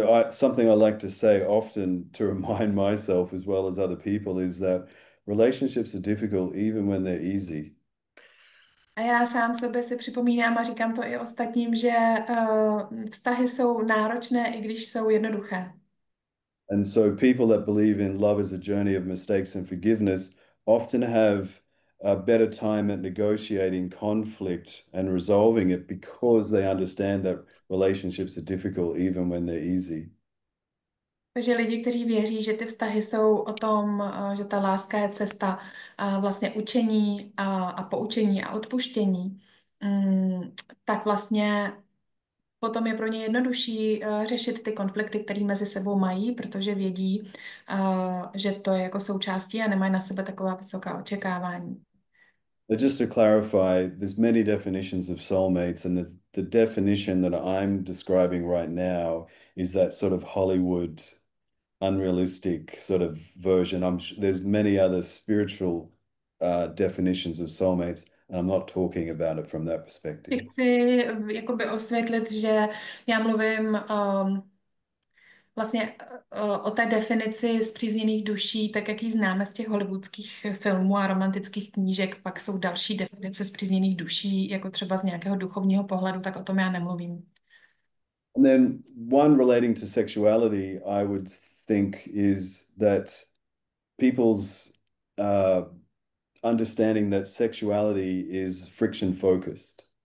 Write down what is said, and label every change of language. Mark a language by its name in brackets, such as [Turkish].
[English] Something I like to say often to remind myself as well as other people is that relationships are difficult even when they're easy. [Czech] A já sám sobě si připomínám a říkám to i ostatním, že vztahy jsou náročné, i když jsou jednoduché. [English] And so people that believe in love as a journey of mistakes and forgiveness often have a better time at negotiating conflict and resolving it because they understand that relationships are difficult even when they're easy. [Czech] Takže lidi, kteří věří, že ty vztahy jsou o tom, že ta láska je cesta vlastně učení a poučení a odpuštění, tak vlastně potom je pro ně jednodušší řešit ty konflikty, které mezi sebou mají, protože vědí, že to je jako součástí a nemají na sebe taková vysoká očekávání. [English] But just to clarify, there's many definitions of soulmates, and the definition that I'm describing right now is that sort of Hollywood, unrealistic sort of version. There's many other spiritual definitions of soulmates, and I'm not talking about it from that perspective. [Czech] Chci jakoby osvětlit, že já mluvím vlastně o té definici spřízněných duší, tak jak ji známe z těch hollywoodských filmů a romantických knížek. Pak jsou další definice spřízněných duší, jako třeba z nějakého duchovního pohledu, tak o tom já nemluvím. [English] And then one relating to sexuality, I would think, is that people's understanding that sexuality is friction focused.